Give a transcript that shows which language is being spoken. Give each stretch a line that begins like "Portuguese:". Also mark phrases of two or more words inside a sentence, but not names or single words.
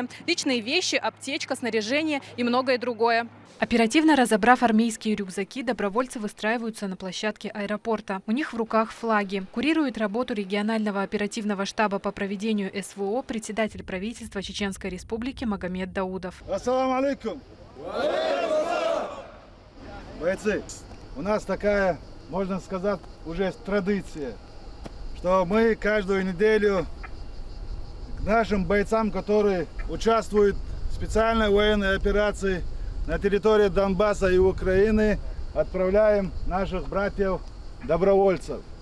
Russian: Личные вещи, аптечка, снаряжение и многое другое. Оперативно разобрав армейские рюкзаки, добровольцы выстраиваются на площадке аэропорта. У них в руках флаги. Курирует работу регионального оперативного штаба по проведению СВО председатель правительства Чеченской Республики Магомед Даудов.
Arabic: السلام عليكم.
Russian: Бойцы, у нас такая, можно сказать, уже традиция, что мы каждую неделю к нашим бойцам, которые участвуют в специальной военной операции на территории Донбасса и Украины, отправляем наших братьев-добровольцев.